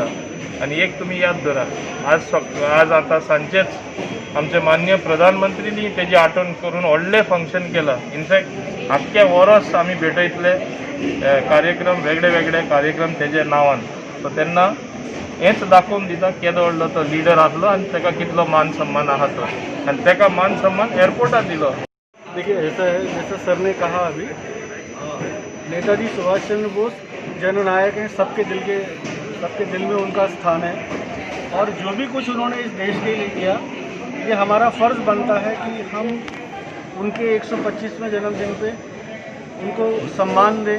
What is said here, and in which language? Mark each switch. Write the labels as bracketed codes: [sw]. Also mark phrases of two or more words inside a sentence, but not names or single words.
[kok] आनी एक तुमी याद धरा, आज आतां सांचेच आमचे माननीय प्रधानमंत्रीनी तेजी आठवण करून व्हडलें फंक्शन केलां. इनफॅक्ट आख्खे वर्स आमी भेटयतले कार्यक्रम, वेगळे कार्यक्रम तेजे नांवान. सो तेन्ना हेच दाखोवन दिता केदो व्हडलो तो लिडर आसलो आनी ताका कितलो मान सम्मान आहा तो. आनी ताका मान सम्मान एअरपोर्टात दिलो. [hi] देखिए ऐसा है जैसा सर ने कहा अभी, नेताजी सुभाष चंद्र बोस जननायक हैं. सबके दिल में उनका स्थान है. और जो भी कुछ उन्होंने इस देश के लिए किया, ये हमारा फ़र्ज़ बनता है कि हम उनके 125वें जन्मदिन पे उनको सम्मान दें.